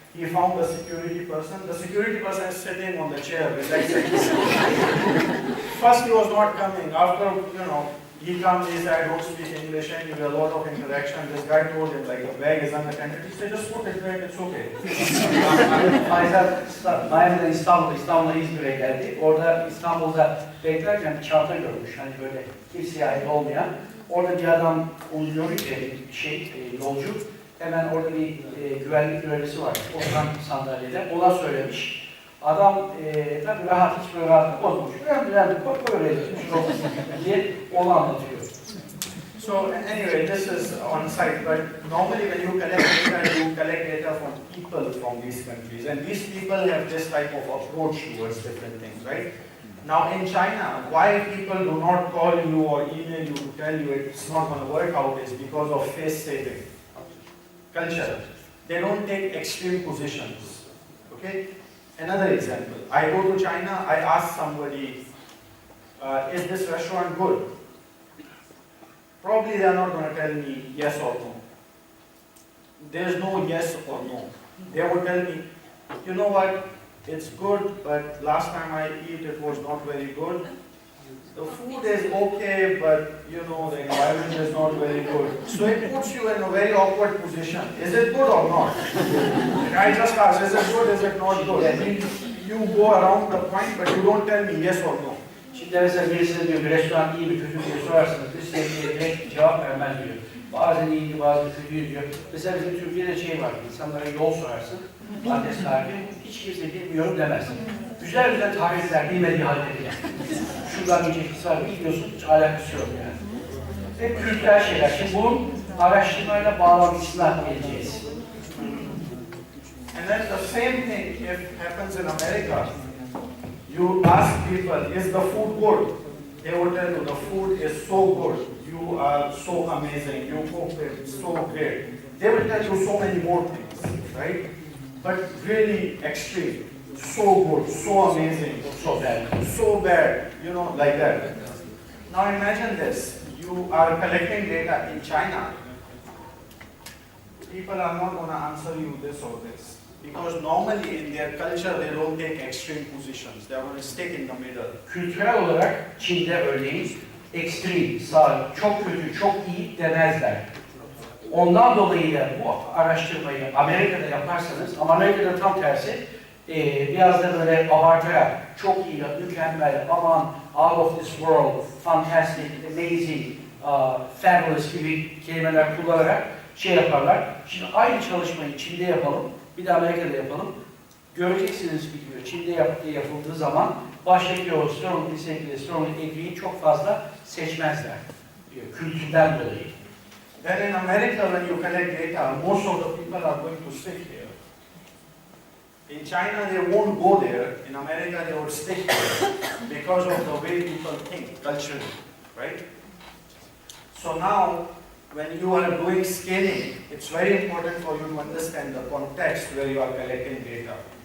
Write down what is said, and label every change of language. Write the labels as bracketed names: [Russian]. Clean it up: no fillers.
[English] He found the security person. The security person is sitting on the chair, relaxing. First he was not coming. After, he comes, he said, I don't speak English, and you have a lot of interaction. This guy told him, like, the bag is unattended. He said, just put it back, it's okay. [Turkish] Faizan Miami'den İstanbul'a İzmir'e geldi. Orada İstanbul'da beklerken bir çanta görmüş. Hani böyle kimseye ait olmayan. Orada bir adam oluyor ki yolcu. Hemen orada bir güvenlik görevlisi var. Oturan sandalyede. Ona söylemiş. Adam tabii rahat, hiç böyle rahat bozmuş. Böyle diye onu anlatıyor. [English] So anyway, this is on site, but normally when you collect data from people from these countries, and these people have this type of approach towards different things, right? Now in China, why people do not call you or email you to tell you it's not going to work out is because of face saving culture. They don't take extreme positions. Okay. Another example, I go to China, I ask somebody, is this restaurant good? Probably they are not going to tell me yes or no. There is no yes or no. They would tell me, you know what, it's good, but last time I eat it was not very good. The food is okay, but you know, the environment is not very good. So it puts you in a very awkward position. Is it good or not? And I just ask, is it good, is it not good? I mean, you go around the point, but you don't tell me yes or no. [Turkish] Şimdi mesela birisine diyor bir restoran iyi mi kötü mü diye sorarsanız size direkt cevap vermez diyor. Bazen iyiydi, bazen kötüydü diyor. Mesela bizim Türkiye'de şey var, insanlara yol sorarsın, adres tarifi, hiç kimse bilmiyorum demez. Güzel güzel tarifler bilmediği halde bile. Şuradan geçecekisi var, gidiyorsun, hiç alakası yok yani. Hep kültürel şeyler. Şimdi bunun araştırmayla bağlantısına geleceğiz. [English] And then the same thing if happens in America. You ask people, is the food good? They will tell you the food is so good. You are so amazing. You cook it so great. They will tell you so many more things, right? But really extreme. So good, so amazing, so bad, you know, like that. Now imagine this. You are collecting data in China. People are not going to answer you this or this. Because normally in their culture they don't take extreme positions. They are going to stick in the middle. [Turkish] Kültürel olarak Çin'de örneğin ekstrem, sağ, çok kötü, çok iyi demezler. Ondan dolayı da bu araştırmayı Amerika'da yaparsanız, ama Amerika'da tam tersi, biraz da böyle abartarak, çok iyi, mükemmel, aman, [English] out of this world, fantastic, amazing, fabulous [Turkish] gibi kelimeler kullanarak şey yaparlar. Şimdi aynı çalışmayı Çin'de yapalım, bir de Amerika'da yapalım. Göreceksiniz ki diyor, Çin'de yapıldığı zaman baştaki o [English] strong disagree, strong agree'yi [Turkish] çok fazla seçmezler diyor, kültürden dolayı. [English] Then in America when you collect data, most of the people are going to stick here. In China they won't go there, in America they would stick here because of the way people think culturally, right? So now when you are doing scaling, it's very important for you to understand the context where you are collecting data.